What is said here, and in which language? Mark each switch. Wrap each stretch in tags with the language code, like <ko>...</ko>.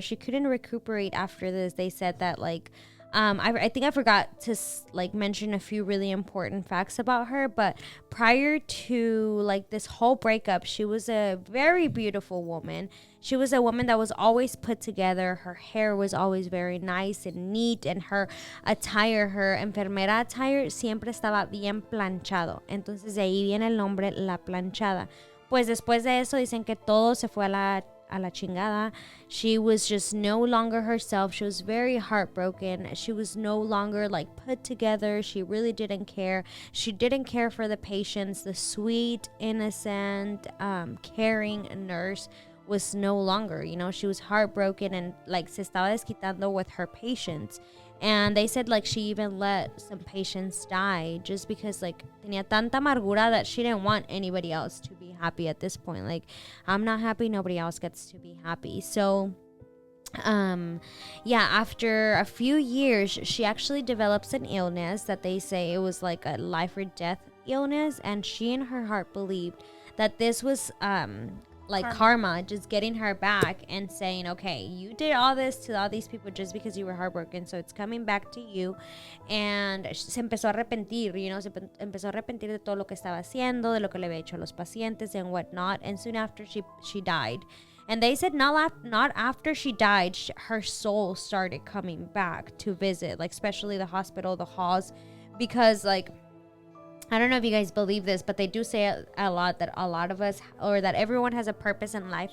<en>She couldn't recuperate after this. They said that like I think I forgot to like mention a few really important facts about her, but prior to like this whole breakup, she was a very beautiful woman. She was a woman that was always put together. Her hair was always very nice and neat, and her attire, her enfermera attire,</en> <es>siempre estaba bien planchado. Entonces de ahí viene el nombre La Planchada. Pues después de eso dicen que todo se fue a la chingada.</es> <en>She was just no longer herself. She was very heartbroken. She was no longer like put together. She really didn't care. She didn't care for the patients. The sweet, innocent, caring nurse was no longer, you know, she was heartbroken and like</en> <es>se estaba desquitando</es> <en>with her patients. And they said like she even let some patients die just because like</en> <es>tenía tanta amargura</es> <en>that she didn't want anybody else to be happy at this point. Like, I'm not happy, nobody else gets to be happy. So yeah, after a few years, she actually develops an illness that they say it was like a life or death illness, and she in her heart believed that this was like karma just getting her back and saying, okay, you did all this to all these people just because you were heartbroken, so it's coming back to you. And</en> <es>se empezó a arrepentir,</es> <en>you know,</en> <es>se empezó a arrepentir de todo lo que estaba haciendo, de lo que le había hecho a los pacientes</es> <en>and whatnot. And soon after she died. And they said not after she died, her soul started coming back to visit, like especially the hospital, the halls, because like, I don't know if you guys believe this, but they do say a lot that a lot of us, or that everyone has a purpose in life.</en>